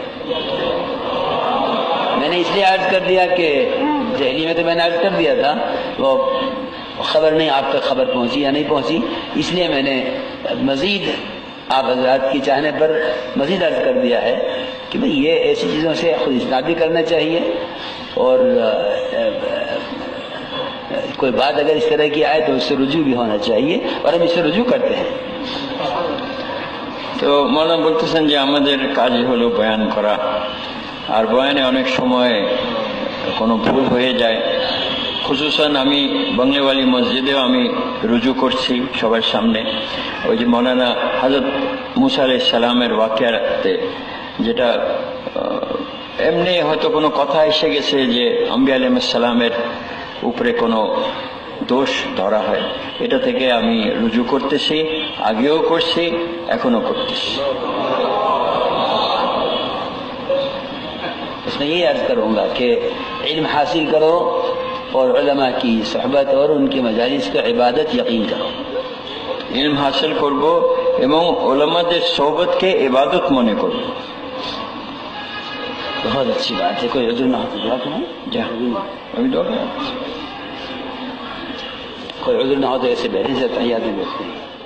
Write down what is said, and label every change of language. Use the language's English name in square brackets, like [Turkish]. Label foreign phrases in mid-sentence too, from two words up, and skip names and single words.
[Urdu] میں نے اس لیے عرض کر دیا کہ دہلی میں تو میں نے عرض کر دیا تھا، وہ خبر نہیں آپ تک خبر پہنچی یا نہیں پہنچی، اس لیے میں نے مزید آپ حضرات کی چاہنے پر مزید عرض کر دیا ہے کہ بھئی یہ ایسی چیزوں سے خود اجتناب بھی کرنا چاہیے، اور کوئی بات اگر اس طرح کی آئے تو اس سے رجوع بھی ہونا چاہیے، اور ہم اس سے رجوع کرتے ہیں۔ [Bangla] তো মৌলানা বলতেছেন যে আমাদের কাজই হলো বয়ান করা, আর বয়ানে অনেক সময় কোনো ভুল হয়ে যায়। খুসুসান আমি বাংলাওয়ালি মসজিদেও আমি রুজু করছি সবার সামনে, ওই যে মৌলানা হযরত মুসা আলাইহিস সালামের ওয়াকিয়াতে, যেটা এমনি হয়তো কোনো কথা এসে গেছে যে আম্বিয়া আলাইহিস সালামের উপরে কোনো দোষ ধরা হয়, এটা থেকে আমি রুজু করতেছি, আগেও করছি, এখনো করতেছি। [Urdu] اس میں یہ عرض کروں گا کہ علم حاصل کرو اور علماء کی صحبت اور ان کی مجالس کی عبادت یقین کرو۔ علم حاصل [Bangla] করব এবং উলামাদের সোহবতকে ইবাদত মনে করব। [Urdu] بہت اچھی بات ہے، کوئی عذر نہ ہو تو دعا کریں، [Bangla] আমি দোয়া [Urdu] کوئی عذر نہ ہو تو ایسے بیٹھے سے تحیات میں بیٹھتے ہیں۔